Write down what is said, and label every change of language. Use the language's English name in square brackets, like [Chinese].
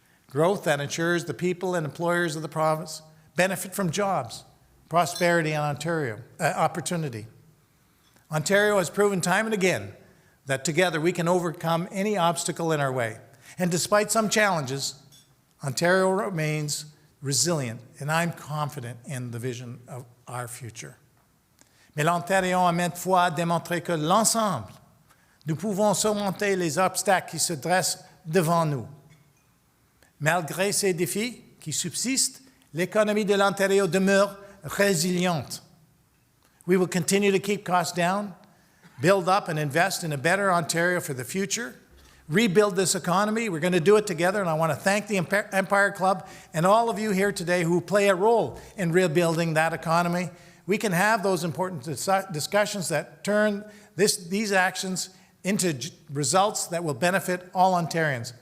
[English] Growth that ensures the people and employers of the province benefit from jobs, prosperity, and opportunity. Ontario has proven time and again that together we can overcome any obstacle in our way. And despite some challenges, Ontario remains resilient, and I'm confident in the vision of our future. [French] Mais l'Ontario a maintes fois démontré que l'ensemble, nous pouvons surmonter les obstacles qui se dressent devant nous. Malgré ces défis qui subsistent, l'économie de l'Ontario demeure résiliente. [English] We will continue to keep costs down, build up and invest in a better Ontario for the future, rebuild this economy. We're going to do it together, and I want to thank the Empire Club and all of you here today who play a role in rebuilding that economy. We can have those important discussions that turn these actions into results that will benefit all Ontarians.